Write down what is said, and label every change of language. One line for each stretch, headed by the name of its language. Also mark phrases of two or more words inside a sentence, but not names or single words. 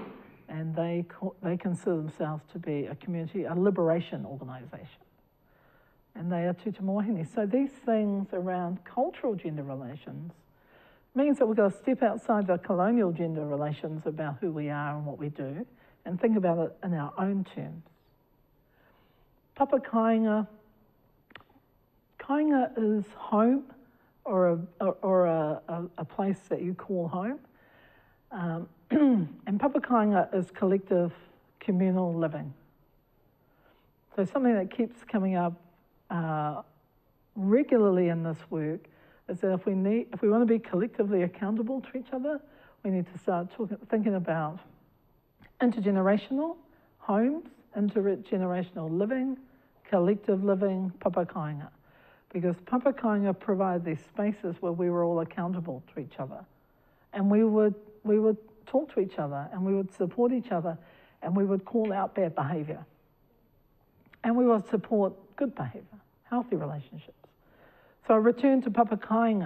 English: And they consider themselves to be a liberation organisation. And they are Tū Tama Wahine. So these things around cultural gender relations means that we've got to step outside the colonial gender relations about who we are and what we do, and think about it in our own terms.
Māori: Papa kāinga.
English: Kāinga is home, or a place that you call home. And
Māori: papa kāinga
English: is collective communal living. So something that keeps coming up regularly in this work is that if we want to be collectively accountable to each other, we need to start thinking about intergenerational homes, intergenerational living, collective living,
Māori: papa kāinga.
English: Because
Māori: papa kāinga
English: provide these spaces where we were all accountable to each other. And we would talk to each other, and we would support each other, and we would call out bad behaviour. And we would support good behaviour, healthy relationships. So a return to
Māori: papa kāinga.